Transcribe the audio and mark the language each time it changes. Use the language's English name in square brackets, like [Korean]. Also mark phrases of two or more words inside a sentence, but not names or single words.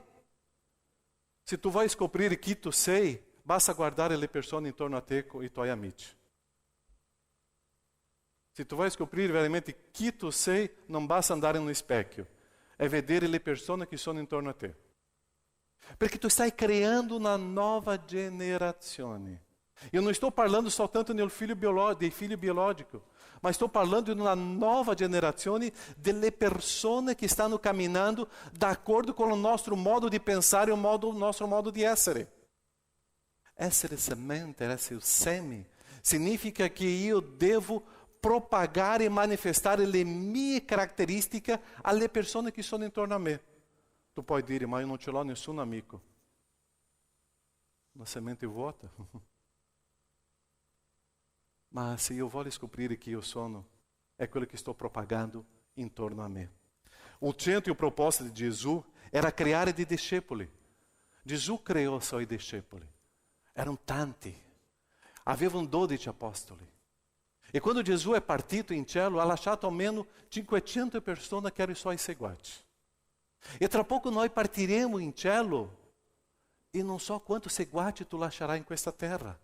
[Italian] Se tu vai scoprire chi tu sei, basta guardare le persone intorno a te e i tuoi amici. Se tu vai scoprire veramente chi tu sei, non basta andare no specchio, è vedere le persone che sono intorno a te. Perché tu stai creando una nuova generazione. [Portuguese] Eu não estou falando [Italian] soltanto del figlio biologico, ma sto parlando di una nuova generazione delle persone che stanno camminando d'accordo con il nostro modo di pensare e il nostro modo di essere. Essere semente, essere seme, significa che io devo propagare e manifestare le mie caratteristiche alle persone che sono intorno a me. Tu puoi dire, ma io non ce l'ho nessun amico. Una semente vuota. Ma se io voglio scoprire chi io sono, è quello che sto propagando intorno a me. [Portuguese] O centro e o propósito [Italian] di Gesù era creare dei discepoli. Gesù creò i suoi discepoli. Erano tanti. Avevano 12 apostoli. E quando Gesù è partito in cielo, ha lasciato almeno 500 persone che erano i suoi seguaci. E tra poco noi partiremo in cielo e non so quanto seguaci tu lascerai in questa terra.